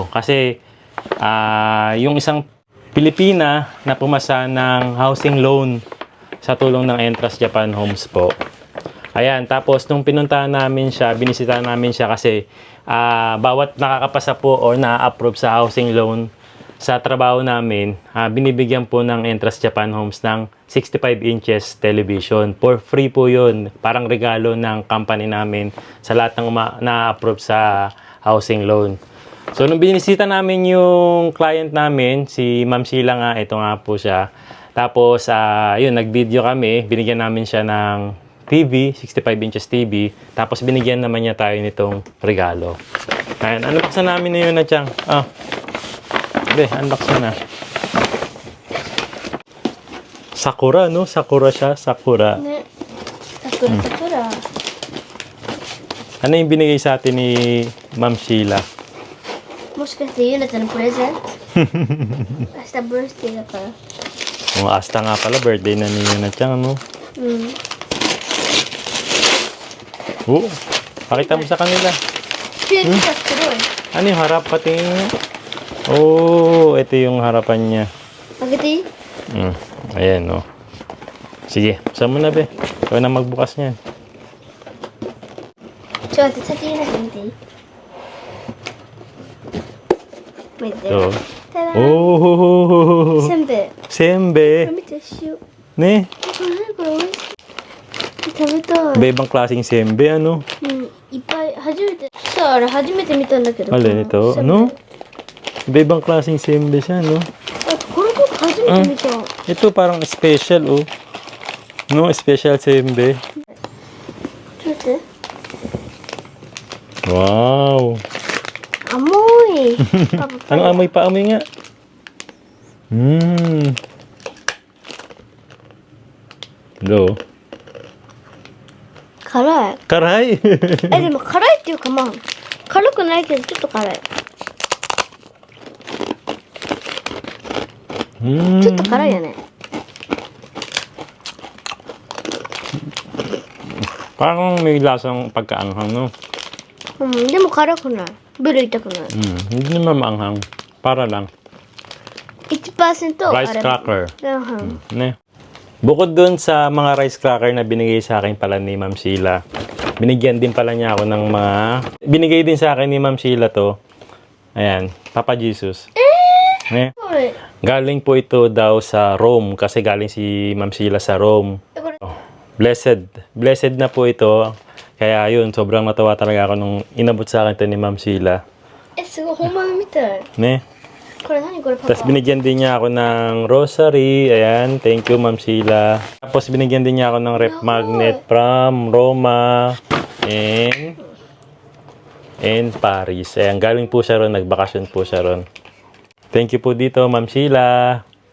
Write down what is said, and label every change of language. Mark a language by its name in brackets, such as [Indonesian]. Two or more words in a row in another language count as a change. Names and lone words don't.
[Filipino] Kasi, yung isang Pilipina na pumasa ng [English] housing loan [Filipino] sa tulong ng Entrance Japan Homes po. Ayan, tapos nung pinuntahan namin siya, binisita namin siya kasi bawat nakakapasa po or na-approve sa [English] housing loan [Filipino] sa trabaho namin, binibigyan po ng Entrance Japan Homes ng [English] 65 inches television. For free [Filipino] po yun. Parang regalo ng company namin sa lahat ng na-approve sa [English] housing loan. [Filipino] So, nung binisita namin yung client namin, si Ma'am Sheila nga, ito nga po siya. Tapos, yun, nag-video kami. Binigyan namin siya ng TV, [English] 65 inches TV. [Filipino] Tapos, binigyan naman niya tayo nitong regalo. Ayan, unboxan namin na yun na Chang. Unbox na. Sakura, no? Sakura siya. Sakura. [Japanese] ね。桜桜。 [Filipino] Ano yung binigay sa atin ni Ma'am Sheila? [Japanese] もしかしてゆなちゃんのプレゼント明日ブースデーだから。 [Filipino] Asta nga pala, birthday na ni Yuna Chang, ano? [Japanese] うん。 [Filipino] Pakita mo sa kanila. [Japanese] ペンが黒い。 [Filipino] Ano yung harap? Patingin mo. Ito yung harapan niya. [Japanese] 開けていい？ [Filipino] Ayan, no. Sige, saan mo na, be? Ikaw na magbukas niyan. [Japanese] ちょっと待って、先に入ってみていい？見て。 So, ただ。 oh! せんべい。こ Sembe! れ見て、塩。 Ne? これ美味しい。食べたい。 [Filipino] Iba-ibang klaseng sembe, ano? [Japanese] うん、いっぱい初めて。さあ、あれ初めて見たんだけど。 [Filipino] Alin ito? Ano? Iba-ibang klaseng sembe siya, no? [Japanese] これ僕初めて見た。 [Filipino] Ito parang special, oh. No, special sembe. [Japanese] ちょっと待って。 Wow! 甘い。 [Filipino] Ang amoy pa, amoy nga. Do. [Japanese] 辛い。 Karay! でも辛いっていうかまあ、辛くないけどちょっと辛い。ちょっと辛いよね。 [Filipino] Parang may lasang pagkaanghang, no? [Japanese] でも辛くない。ベル痛くない。 [Filipino] Hindi naman maanghang. Para lang. 1% [English] Rice cracker. [Japanese] うん。 Ne? [Filipino] Bukod dun sa mga [English] rice cracker [Filipino] na binigay sa akin pala ni Ma'am Sheila, binigyan din pala niya ako ng mga... Binigay din sa akin ni Ma'am Sheila to. Ayan, Papa Jesus. Ne? [Japanese] これ。 [Filipino] Galing po ito daw sa Rome kasi galing si Ma'am Sheila sa Rome. [Japanese] これ。 [Filipino] Blessed. Blessed na po ito. Kaya yun, sobrang natawa talaga ako nung inabot sa akin ito ni Ma'am Sheila. [Japanese] すごい本物みたい。 Ne? これ何これパパ。 [Filipino] Tapos binigyan din niya ako ng rosary. Ayan, [English] thank you [Filipino] Ma'am Sheila. Tapos binigyan din niya ako ng [English] ref magnet from Roma and Paris. [Filipino] Ayan, galing po siya ron, nagbakasyon po siya ron. [English] Thank you [Filipino] po dito Ma'am Sheila.